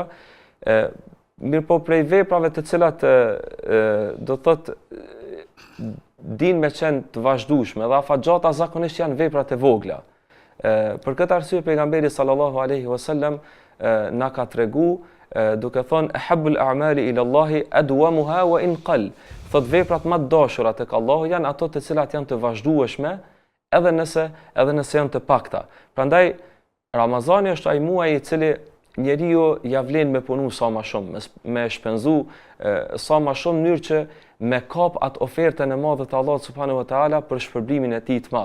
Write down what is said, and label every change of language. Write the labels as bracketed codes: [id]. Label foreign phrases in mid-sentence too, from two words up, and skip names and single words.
[sq] Mirë po prej veprave të cilat do thotë din me qenë të vazhdueshme dhe afatgjata zakonisht janë veprat e vogla. Për këtë arsye pejgamberi [ar] صلى الله عليه وسلم [sq] na ka tregu duke thonë [ar] أحب الأعمال إلى الله أدومها وإن قل. [sq] Thot veprat më të dashura tek Allahu janë ato të cilat janë të vazhdueshme edhe nëse janë të pakta. Prandaj Ramazani është ai muaj i cili njeriu ja vlen me punu sa më shumë, me shpenzu sa më shumë në mënyrë që me kap atë ofertën e madhe të Allahut [ar] سبحانه وتعالى [sq] për shpërblimin e tij të madh.